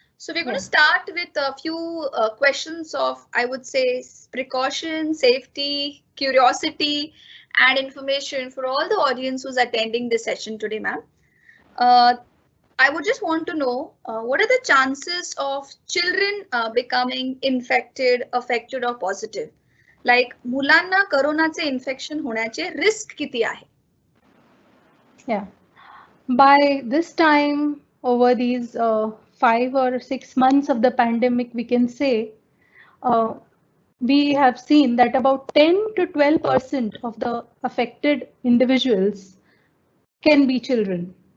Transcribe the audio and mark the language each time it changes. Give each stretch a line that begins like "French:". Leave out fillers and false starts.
English: So we're going to start with a few questions of, I would say, precaution, safety, curiosity, and information for all the audience who's attending this session today, ma'am. I would just want to know what are the chances of children becoming infected, affected, or positive?
Marathi: Like मुलांना कोरोनाचे infection होण्याचे risk किती आहे?
English: Yeah. By this time, over these 5 or 6 months of the pandemic, we can say we have seen that about 10 to 12% of the affected individuals can be children.